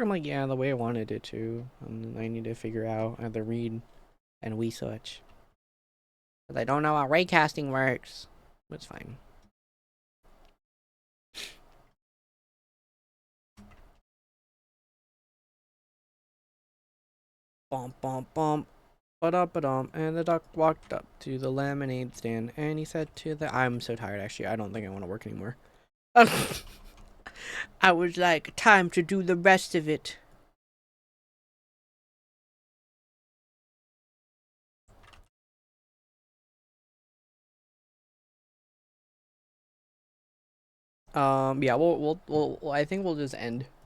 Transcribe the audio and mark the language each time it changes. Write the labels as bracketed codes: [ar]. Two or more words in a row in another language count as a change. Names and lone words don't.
[en] I'm like, yeah, the way I wanted it to. And I need to figure out how to read and research. Because I don't know how raycasting works. It's fine. Bump, bump, bump. Ba-da-ba-dum. And the duck walked up to the lemonade stand and he said to the... I'm so tired, actually. I don't think I want to work anymore. I was like, time to do the rest of it. Yeah, we'll I think we'll just end.